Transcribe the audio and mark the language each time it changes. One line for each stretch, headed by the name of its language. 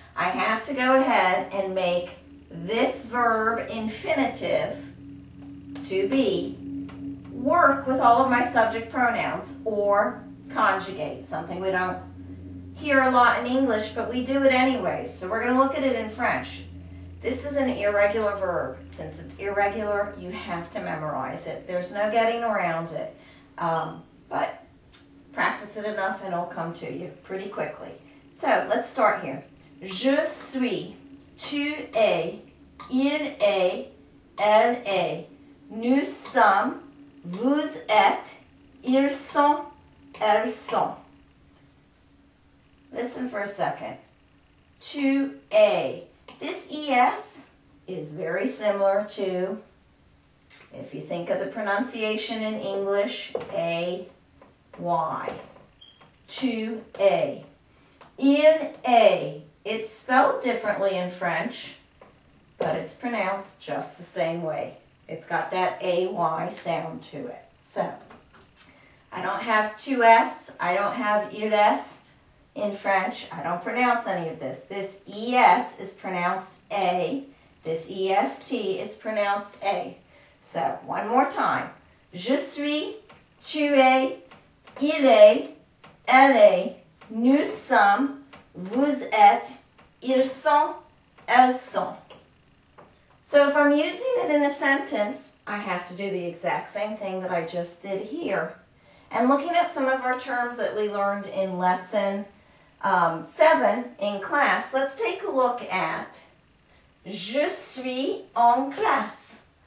English: I have to go ahead and make this verb infinitive, to be, work with all of my subject pronouns, or conjugate, something we don't hear a lot in English, but we do it anyway. So we're going to look at it in French. This is an irregular verb. Since it's irregular, you have to memorize it. There's no getting around it. But practice it enough and it'll come to you pretty quickly. So let's start here.
French: Je suis, tu es, il est, elle est, nous sommes, vous êtes, ils sont, elles sont.
English: Listen for a second.
French: Tu es.
English: This es is very similar to, if you think of the pronunciation in English, a, y.
French: Tu es. Il est.
English: It's spelled differently in French, but it's pronounced just the same way. It's got that AY sound to it. So, I don't have
French: tu es,
English: I don't have
French: il est
English: in French. I don't pronounce any of this. This ES is pronounced A. This EST is pronounced A. So, one more time.
French: Je suis, tu es, il est, elle est, nous sommes, vous êtes, ils sont, elles sont.
English: So if I'm using it in a sentence, I have to do the exact same thing that I just did here. And looking at some of our terms that we learned in lesson 7 in class, let's take a look at
French: Je suis en classe.